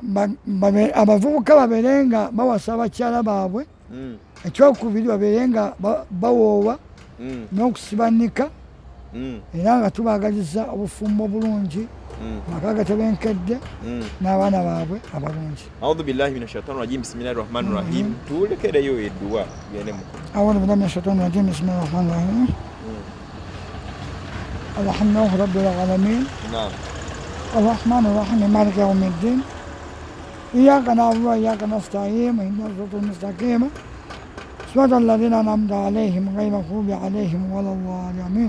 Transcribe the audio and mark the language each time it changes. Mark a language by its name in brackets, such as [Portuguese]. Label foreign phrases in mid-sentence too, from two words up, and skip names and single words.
[Ganda] abavubuka babeere nga bawasa abakyala baabwe ekyokubiri babeere nga bawoowa n'okusibanika era nga tubaagaliza obufumbo obulungi maka gatebenkedde n'abaana baabwe abalungi. [Arabic] أعوذ بالله من الشيطان الرجيم بسم الله الرحمن الرحيم. [Ganda] Tulekereyo edduwa gende Muko. [Arabic] أعوذ بالله من الشيطان الرجيم بسم الله الرحمن الرحيم الحمد لله رب العالمين. Naam. الرحمن الرحيم مالك يوم الدين إياك نعبد وإياك نستعين اهدنا الصراط المستقيم. صراط الذين أنعمت عليهم غير المغضوب عليهم ولا الضالين